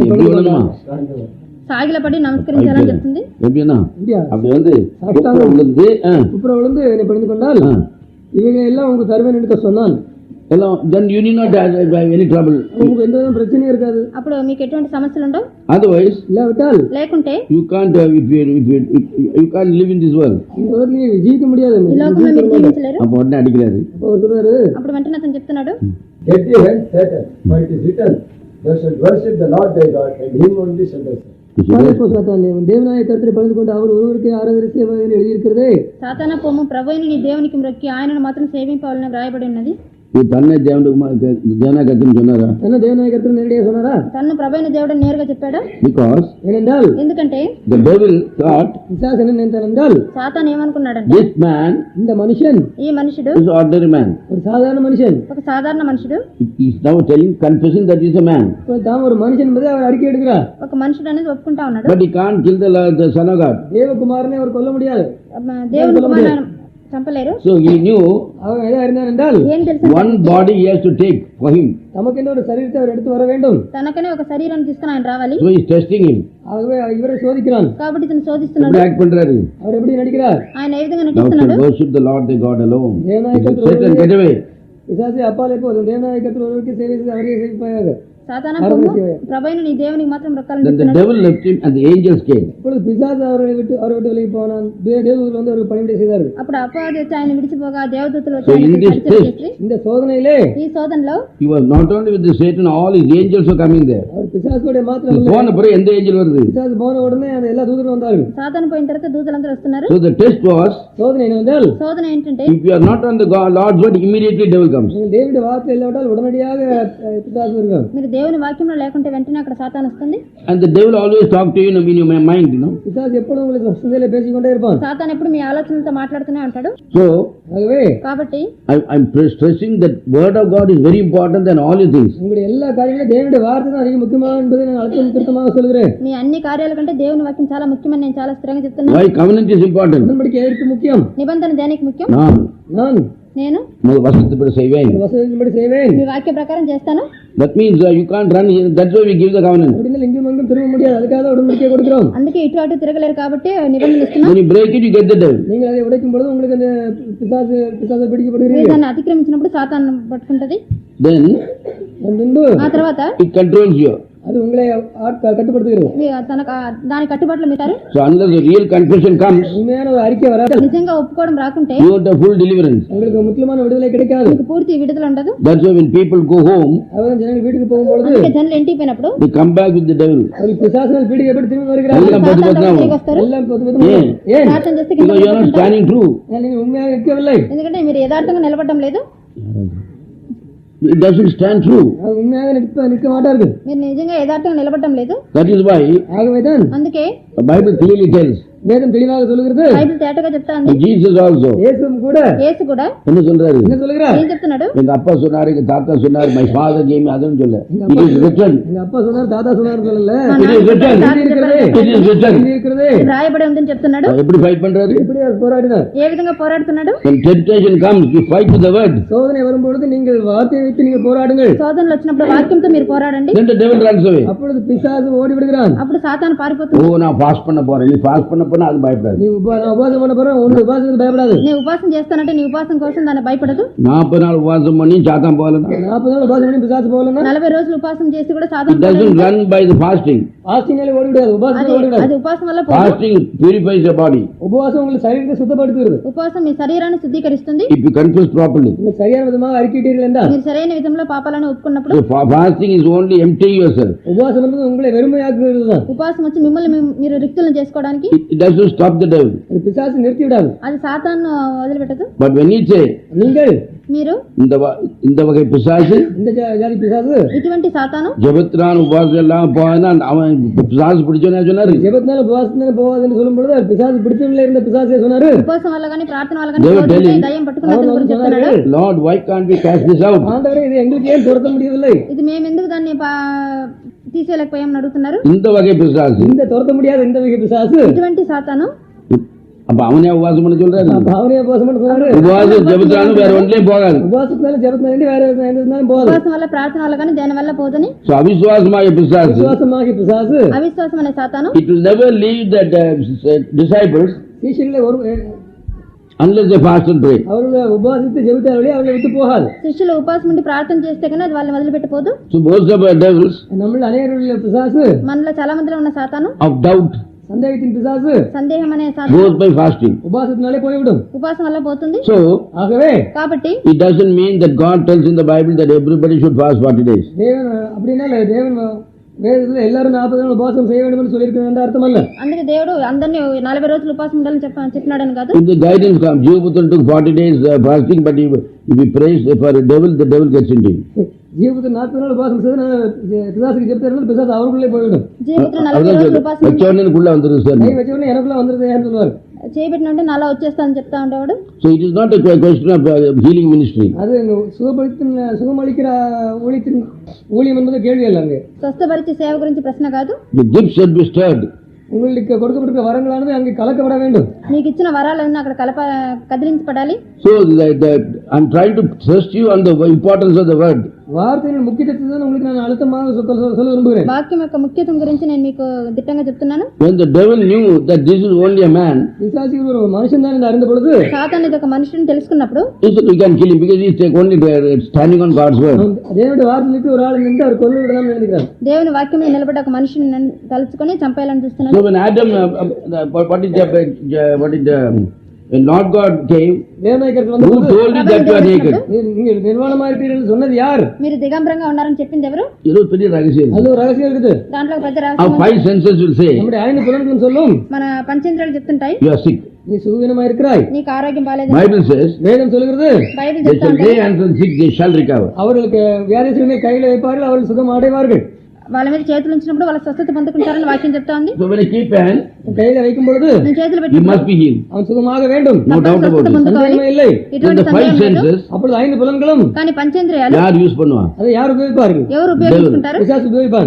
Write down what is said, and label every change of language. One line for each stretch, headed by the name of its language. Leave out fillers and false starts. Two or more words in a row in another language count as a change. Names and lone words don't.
Tamil: எப்படி கொண்டு விழணுமா? போனார்.
Telugu: సాగిల పడి నమస్కరించాలని చెప్తుంది.
Tamil: எப்படின்னா இந்தியா அப்படி வந்து விழுந்து குப்புற விழுந்து என்னை பணிந்து கொண்டால் இவைகளை எல்லாம் உங்களுக்கு தருவேன் என்று சொன்னான்.
English: எல்லாம் then you need not have any trouble.
Tamil: உங்களுக்கு எந்த வித பிரச்சனையும் இருக்காது.
Telugu: అప్పుడు మీకు ఎటువంటి సమస్యలు ఉండవు.
English: Otherwise
Tamil: இல்லாவிட்டால்
Telugu: లేకుంటే
English: you can't you can't live in this world.
Tamil: இந்த உலகத்தில் நீ ஜீவிக்க முடியாது.
Telugu: ఈ లోకంలో మీరు జీవించలేరు.
Tamil: அப்ப உடனே அடிக்கிறாரு. அப்போ அவர் சொல்றாரு,
Telugu: అప్పుడు వెంటనే అతను చెప్తున్నాడు,
English: Get thee hence, Satan, for it is written, thou shalt worship the Lord thy God, and him only shalt thou serve.
Tamil: சாத்தானே, உன் தேவனாய கர்த்தரை பணிந்து கொண்டு அவர் ஒருவருக்கே ஆராதனை செய்வார் என்று எழுதியிருக்கிறதே.
Telugu: సాతానా పొమ్ము ప్రభువైన నీ దేవునికి మ్రొక్కి ఆయనను మాత్రం సేవింపవాలని వ్రాయబడి ఉన్నది.
Tamil: இது தன்னை தேவனா கத்துன்னு சொன்னாரா? தன்னை தேவனாய கர்த்தர் நேரடியாக சொன்னாரா?
Telugu: తన్ను ప్రభువైన దేవుడు నేరుగా చెప్పాడు.
English: Because
Tamil: ஏனென்றால்
Telugu: ఎందుకంటే
English: the devil thought
Tamil: பிசாசு என்ன நினைத்தான் என்றால்
Telugu: సాతాను ఏమనుకున్నాడంటే
English: this man
Tamil: இந்த மனுஷன்
Telugu: ఈ మనుషుడు
English: is ordinary man.
Tamil: ஒரு சாதாரண மனுஷன்.
Telugu: ఒక సాధారణ మనుషుడు.
English: He is now confessing that he is a man.
Tamil: தான் ஒரு மனுஷன் என்பதை அவர் அறிக்கை எடுக்கிறார்.
Telugu: ఒక మనుషుడు అనేది ఒప్పుకుంటా ఉన్నాడు.
English: But he can't kill the son of God.
Tamil: தேவகுமாரனை அவர் கொல்ல முடியாது.
Telugu: దేవుని కుమారుని చంపలేరు.
English: So he knew
Tamil: அவர் எதை அறிந்தார் என்றால்
Telugu: ఏం తెలుసు,
English: one body he has to take for him.
Tamil: தமக்கென்று ஒரு சரீரத்தை அவர் எடுத்து வர வேண்டும்.
Telugu: తనకనే ఒక శరీరాన్ని తీసుకుని ఆయన రావాలి.
English: So he is testing him.
Tamil: ஆகவே இவரை சோதிக்கிறான்.
Telugu: కాబట్టి ఇతను శోధిస్తున్నాడు.
Tamil: எப்படி act பண்றாரு? அவர் எப்படி நடிக்கிறார்?
Telugu: ఆయన ఏ విధంగా
English: Thou
Telugu: నటిస్తున్నాడు?
English: shalt worship the Lord thy God alone.
Tamil: தேவனாய
English: Satan, get away.
Tamil: பிசாசே அப்பாலே போதும். தேவனாய கர்த்தர் ஒருவருக்கே சேவை செய்து அவரே சேவிப்பாயாக.
Telugu: సాతానా పొమ్ము ప్రభువైన నీ దేవునికి మాత్రం రొక్కాలని
English: Then the
Telugu: చెప్తున్నాడు.
English: devil left him and the angels came.
Tamil: இப்பொழுது பிசாசு அவரை விட்டு விலகி போனான். தேவதூதர்கள் வந்து அவருக்கு பணிவிடை செய்தார்கள்.
Telugu: అప్పుడు అపవాది వచ్చి ఆయన విడిచిపోగా దేవదూతలు వచ్చి
English: So in
Telugu: ఆయనకి
English: this
Telugu: పరిచయం
English: test,
Telugu: చేసి
Tamil: இந்த சோதனையிலே
Telugu: ఈ శోధనలో
English: he was not only with the Satan, all his angels were coming there.
Tamil: அவர் பிசாசுடைய மாத்திரம் இல்லை. போன பிறகு எந்த ஏஞ்சல் வருது? பிசாசு போன உடனே அந்த எல்லா தூதரும் வந்தார்கள்.
Telugu: సాతాను పోయిన తర్వాత దూతలందరూ వస్తున్నారు.
English: So the test was,
Tamil: சோதனை என்னவென்றால்
Telugu: శోధన ఏంటంటే
English: if you are not on the Lord's word, immediately devil comes.
Tamil: நீங்கள் தேவனுடைய வார்த்தை இல்லாவிட்டால் உடனடியாக பிசாசு வருகிறான்.
Telugu: మీరు దేవుని వాక్యంలో లేకుంటే వెంటనే అక్కడ సాతాను వస్తుంది.
English: And the devil always talk to you in your mind, you know.
Tamil: பிசாசு எப்பொழுதும் உங்களுக்கு சிந்தையிலே பேசிக்கொண்டே இருப்பான்.
Telugu: సాతాను ఎప్పుడు మీ ఆలోచనలతో మాట్లాడుతూనే ఉంటాడు.
English: So
Tamil: ஆகவே
Telugu: కాబట్టి
English: I'm stressing that word of God is very important than all the things.
Tamil: உங்களுடைய எல்லா காரியங்களும் தேவனுடைய வார்த்தை தான் அதிக முக்கியமாக என்பதை நான் அழுத்தம் திருத்தமாக சொல்கிறேன்.
Telugu: మీ అన్ని కార్యాల కంటే దేవుని వాక్యం చాలా ముఖ్యమని నేను చాలా స్థిరంగా చెప్తున్నాను.
English: Why covenant is important?
Tamil: உடன்படிக்கை எதற்கு முக்கியம்?
Telugu: నిబంధన దేనికి ముఖ్యం?
Tamil: நான்
Telugu: నేను
Tamil: வசனத்தின்படி செய்வேன். வசனத்தின்படி செய்வேன்.
Telugu: మీ వాక్య ప్రకారం చేస్తాను.
English: That means you can't run here. That's why we give the covenant.
Tamil: அப்படின்னா இங்கும் அங்கும் திரும்ப முடியாது. அதுக்காக உடன்படிக்கை கொடுக்கிறோம்.
Telugu: అందుకే ఇటు అటు తిరగలేరు కాబట్టి నిబంధన ఇస్తున్నాం.
English: When you break it, you get the devil.
Tamil: நீங்கள் அதை உடைக்கும் பொழுது உங்களுக்கு அந்த பிசாசு
Telugu: మీరు
Tamil: பிடிக்கப்படுகிறீர்கள்.
Telugu: దాన్ని అతిక్రమించినప్పుడు సాతాను పట్టుకుంటది.
English: Then
Telugu: ఆ తర్వాత
English: it controls you.
Tamil: அது உங்களை கட்டுப்படுத்துகிறது.
Telugu: దాని కట్టుబాట్లు మీటారు.
English: So unless the real confession comes,
Tamil: உண்மையான ஒரு அறிக்கை வராது.
Telugu: నిజంగా ఒప్పుకోవడం రాకుంటే
English: you won't have full deliverance.
Tamil: உங்களுக்கு முற்றிலுமான விடுதலை கிடைக்காது.
Telugu: మీకు పూర్తి విడుదల ఉండదు.
English: That's why when people go home,
Tamil: அவர்கள் ஜனங்கள் வீட்டுக்கு போகும்போது
Telugu: అందుకే జనులు ఇంటికి పోయినప్పుడు
English: they come back with the devil.
Tamil: அவர்கள் பிசாசுகள் வீட்டுக்கு எப்படி திரும்பி வருகிறார்கள்? எல்லாம் பத்து பத்து
Telugu: తిరిగి వస్తారు.
Tamil: எல்லாம் ஏன்
Telugu: ప్రార్థన చేస్తే
English: Because you are not standing true.
Tamil: நீங்கள் உண்மையாக நிற்கவில்லை.
Telugu: ఎందుకంటే మీరు యథార్థంగా నిలబడడం లేదు.
English: It doesn't stand true.
Tamil: அது உண்மையாக நிற்க மாட்டார்கள்.
Telugu: మీరు నిజంగా యథార్థంగా నిలబడడం లేదు.
English: That is why
Tamil: ஆகவேதான்
Telugu: అందుకే
English: the Bible clearly tells.
Tamil: வேதம் தெளிவாக சொல்லுகிறது.
Telugu: బైబిల్ తేటగా చెప్తాంది.
English: Jesus also.
Tamil: இயேசுவும் கூட
Telugu: యేసు కూడా
Tamil: என்ன சொல்றாரு? என்ன சொல்லுகிறார்?
Telugu: ఏం చెప్తున్నాడు?
Tamil: எங்க அப்பா சொன்னாரு, எங்க தாத்தா சொன்னாரு,
English: my father gave me,
Tamil: அதுன்னு சொல்ல.
English: It is written.
Tamil: எங்க அப்பா சொன்னார், தாத்தா சொன்னார் சொல்லல.
English: It is written. It is written.
Tamil: இருக்கிறது.
Telugu: రాయబడి ఉందని చెప్తున్నాడు.
Tamil: எப்படி ஃபைட் பண்றாரு? எப்படி அவர் போராடினார்?
Telugu: ఏ విధంగా పోరాడుతున్నాడు?
English: When temptation comes, you fight with the word.
Tamil: சோதனை வரும்பொழுது நீங்கள் வார்த்தையை வைத்து நீங்கள் போராடுங்கள்.
Telugu: శోధనలు వచ్చినప్పుడు వాక్యంతో మీరు పోరాడండి.
English: Then the devil runs away.
Tamil: அப்பொழுது பிசாசு ஓடி விடுகிறான்.
Telugu: అప్పుడు సాతాను పారిపోతుంది.
Tamil: ஓ நான் ஃபாஸ்ட் பண்ண போறேன். நீ ஃபாஸ்ட் பண்ண போனா அது பயப்படாது. நீ உபவாசம் பண்ண போற உன் உபவாசத்துக்கு பயப்படாது.
Telugu: నేను ఉపాసం చేస్తానంటే నీ ఉపాసం కోసం దాన్ని భయపడదు.
Tamil: 40 நாள் உபவாசம் பண்ணி சாத்தான் போகலன்னா, 40 நாள் உபவாசம் பண்ணி பிசாசு போகலன்னா,
Telugu: 40 రోజులు ఉపాసం చేసి కూడా
English: it
Telugu: సాతాను
English: doesn't run by the fasting.
Tamil: ஃபாஸ்டிங்ல ஓடி விடாது. உபவாசம் ஓடி விடாது.
Telugu: అది ఉపాసం వల్ల పోదు.
English: Fasting purifies your body.
Tamil: உபவாசம் உங்கள் சரீரத்தை சுத்தப்படுத்துகிறது.
Telugu: ఉపవాసం మీ శరీరాన్ని శుద్ధీకరిస్తుంది.
English: If you confess properly.
Tamil: நீங்கள் சரியான விதமாக அறிக்கையிட்டீர்கள் என்றால்,
Telugu: మీరు సరైన విధంలో పాపాలను ఒప్పుకున్నప్పుడు,
English: So fasting is only emptying yourself.
Tamil: உபவாசம் என்பது உங்களை வெறுமையாக்குகிறது தான்.
Telugu: ఉపాసం వచ్చి మిమ్మల్ని మీరు రిక్తులను చేసుకోవడానికి.
English: It doesn't stop the devil.
Tamil: அது பிசாசு நிறுத்தி விடாது.
Telugu: అది సాతాను వదిలిపెట్టదు.
English: But when you say
Tamil: நீங்கள்
Telugu: మీరు
Tamil: இந்த வகை பிசாசு, இந்த ஜாதி பிசாசு
Telugu: ఇటువంటి సాతాను
Tamil: ஜெபத்ரான் உபவாசம் எல்லாம் போனா அவன் பிசாசு பிடிச்சோன்னு சொன்னாரு. ஜெபத்தினால உபவாசத்தினால போகாதுன்னு சொல்லும் பொழுது பிசாசு பிடிச்சவங்களே இருந்த பிசாசே சொன்னாரு.
Telugu: ఉపవాసం వల్ల కానీ ప్రార్థన వల్ల కానీ
English: They were telling,
Telugu: దయ్యం పట్టుకున్న అతని గురించి చెప్తున్నాడు.
English: Lord, why can't we cast this out?
Tamil: ஆண்டவரே இது எங்களுக்கு ஏன் துரத்த முடியவில்லை?
Telugu: ఇది మేము ఎందుకు దాన్ని తీసేయలేకపోయామని అడుగుతున్నారు.
Tamil: இந்த வகை பிசாசு, இந்த துரத்த முடியாத இந்த வகை பிசாசு
Telugu: ఇటువంటి సాతాను
Tamil: அப்ப அவனே உபவாசம் பண்ண சொல்றாரு. அவரே உபவாசம் பண்ண சொன்னாரு. உபவாசம் ஜெபத்ரானும் வேற ஒன்றிலையும் போகாது. உபவாசத்தினால ஜெபத்தினால வேற எந்த இருந்தாலும் போகாது.
Telugu: ఉపవాసం వల్ల ప్రార్థన వల్ల కానీ దేని వల్ల పోదని.
Tamil: So அவிசுவாசமாகிய பிசாசு, விசுவாசமாகிய பிசாசு
Telugu: అవిశ్వాసం అనే సాతాను
English: it will never leave the disciples
Tamil: சீஷர்களை ஒரு
English: unless they fast and pray.
Tamil: அவர்களை உபவாசித்து ஜெபித்தார்களே அவர்களை விட்டு போகாது.
Telugu: శిష్యులు ఉపవాసం ఉండి ప్రార్థన చేస్తే కానీ అది వాళ్ళని వదిలిపెట్టపోదు.
English: So most of our devils
Tamil: நம்மள அநேகருடைய பிசாசு
Telugu: మనలో చాలా మందిలో ఉన్న సాతాను
English: of doubt
Tamil: சந்தேகத்தின் பிசாசு
Telugu: సందేహం అనే సాతాను
English: goes by fasting.
Tamil: உபவாசத்தினாலே போய்விடும்.
Telugu: ఉపవాసం వల్ల పోతుంది.
English: So
Tamil: ஆகவே
Telugu: కాబట్టి
English: it doesn't mean that God tells in the Bible that everybody should fast 40 days.
Tamil: தேவன் அப்படின்னா தேவன் வேதத்துல எல்லாரும் 40 நாள் உபவாசம் செய்ய வேண்டும் என்று சொல்லியிருக்கிறது அர்த்தம் அல்ல.
Telugu: అందుకే దేవుడు అందరినీ 40 రోజులు ఉపవాసం ఉండాలని చెప్పినాడని కాదు.
English: If the guidance comes, Jeevaputran took 40 days fasting, but if he prays for a devil, the devil gets into him.
Tamil: ஜீவபுத்திரன் 40 நாள் உபவாசம் செய்து பிசாசுக்கு ஜெபித்தார்கள் பிசாசு அவருக்குள்ளே போய்விடும்.
Telugu: జీవితం 40 రోజులు ఉపవాసం
Tamil: வச்சவனுக்குள்ள வந்துருது சார். கை வச்ச உடனே எனக்குள்ள வந்துருது ஏன்னு சொல்லுவார்.
Telugu: చేయబెట్టినంటే నాలా వచ్చేస్తానని చెప్తా ఉండేవాడు.
English: So it is not a question of healing ministry.
Tamil: அது சுகமளிக்கிற ஊழியம் என்பது கேள்வி அல்ல. அங்கே
Telugu: స్వస్థపరిచే సేవ గురించి ప్రశ్న కాదు.
English: The gifts should be stirred.
Tamil: உங்களுக்கு கொடுக்கப்பட்டிருக்கிற வரங்களானது அங்கே கலக்கப்பட வேண்டும்.
Telugu: మీకు ఇచ్చిన వరాలన్నీ అక్కడ కదిలించబడాలి.
English: So I'm trying to test you on the importance of the word.
Tamil: வார்த்தையின் முக்கியத்துவத்தை தான் உங்களுக்கு நான் அழுத்தமாக சொல்ல விரும்புகிறேன்.
Telugu: వాక్యం యొక్క ముఖ్యత్వం గురించి నేను మీకు దిట్టంగా చెప్తున్నాను.
English: When the devil knew that this is only a man,
Tamil: பிசாசு ஒரு மனுஷன் தான் என்று அறிந்த பொழுது
Telugu: సాతాను ఇది ఒక మనుషుని తెలుసుకున్నప్పుడు
English: he said we can kill him because he is only standing on God's word.
Telugu: దేవుడి వార్తలకు
Tamil: ஒரு ஆள் நின்று அவர் கொல்ல விடலாம் நினைக்கிறார்.
Telugu: దేవుని వాక్యం మీద నిలబడి ఒక మనిషిని తలుచుకొని చంపేయాలని చూస్తున్నాడు.
English: So when Adam, when Lord God came, who told you that you are naked?
Tamil: நீங்கள் நிர்வாணமா இருக்கிறீர்கள் சொன்னது யார்?
Telugu: మీరు దిగంబరంగా ఉన్నారని చెప్పింది ఎవరు?
Tamil: இது பெரிய ரகசியம். அது ஒரு ரகசியம் இருக்குது.
Telugu: దాంట్లో పెద్ద
English: Our
Telugu: రహస్యం.
English: five senses will say,
Tamil: நம்முடைய ஐந்து புலன்களும் சொல்லும்
Telugu: మన పంచేంద్రియాలు చెప్తుంటాయి
English: you are sick.
Tamil: நீ சுகவீனமா இருக்கிறாய்.
Telugu: నీకు ఆరోగ్యం బాలేదు.
English: Bible says,
Tamil: வேதம் சொல்கிறது
Telugu: బైబిల్
English: they
Telugu: చెప్తా
English: shall
Telugu: ఉంటుంది
English: lay hands on sick, they shall recover.
Tamil: அவர்களுக்கு வியாதிகளை கையில வைப்பார்கள், அவர்கள் சுகம் அடைவார்கள்.
Telugu: వాళ్ళ మీద చేతులు ఉంచినప్పుడు వాళ్ళ స్వస్థత పొందుకుంటారని వాక్యం చెప్తా ఉంది.
English: So when I keep hand,
Tamil: கையில வைக்கும் பொழுது
Telugu: నేను చేతులు
English: you
Telugu: పెట్టి
English: must be healed.
Tamil: அவன் சுகமாக வேண்டும்.
English: No doubt about it.
Tamil: சந்தேகமே இல்லை.
English: Then
Telugu: ఎటువంటి
English: the five
Telugu: సందేహం లేదు.
English: senses,
Tamil: அப்பொழுது ஐந்து புலன்களும்
Telugu: కానీ పంచేంద్రియాలు
Tamil: யார் யூஸ் பண்ணுவான்? அதை யார் உபயோகிப்பார்கள்?
Telugu: ఎవరు ఉపయోగించుకుంటారు?
Tamil: பிசாசு உபயோகிப்பாங்க.